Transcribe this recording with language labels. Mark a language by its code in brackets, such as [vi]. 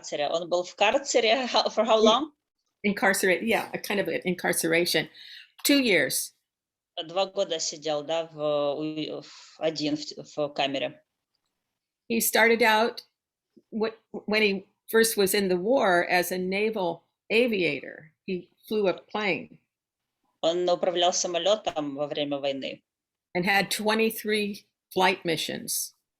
[ru] Он был в карцере [en] for how long? Incarcerated, yeah, a kind of an incarceration. 2 years. [ru] 2 года сидел, да, один в камере. [en] He started out when he first was in the war as a naval aviator. He flew a plane. [ru] Он управлял самолетом во время войны. [en] And had 23 flight missions.